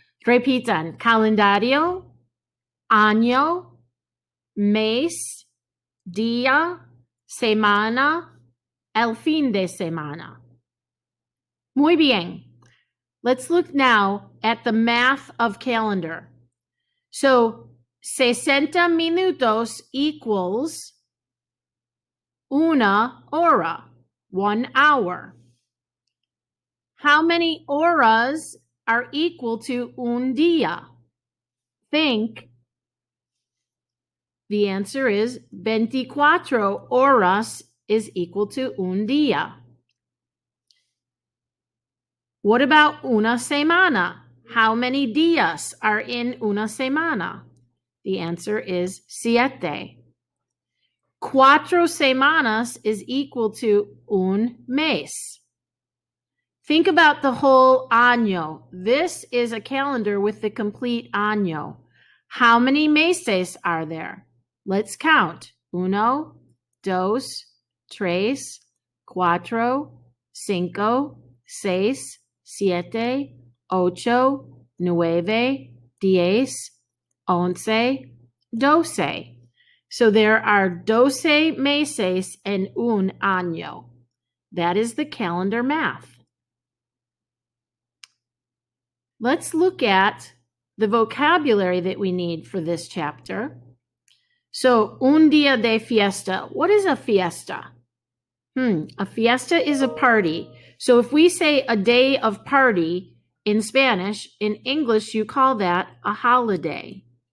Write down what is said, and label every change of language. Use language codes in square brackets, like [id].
[es] Repitan, calendario, año, mes, día, semana, el fin de semana. Muy bien. [en] Let's look now at the math of calendar. So, 60 minutos equals [es] una hora, [en] 1 hour. How many horas are equal to [es] un día? [en] Think. The answer is 24 horas is equal to [es] un día. [en] What about [es] una semana? [en] How many días are in una semana? The answer is 7. 4 semanas is equal to [es] un mes. [en] Think about the whole año. This is a calendar with the complete año. How many meses are there? Let's count. 1, 2, 3, 4, 5, 6, 7, 8, 9, 10, 11, 12. So there are 12 [es] meses en un año. [en] That is the calendar math. Let's look at the vocabulary that we need for this chapter. So, [es] un día de fiesta. [en] What is a fiesta? A fiesta is a party. So if we say a day of party in Spanish, in English you call that a holiday.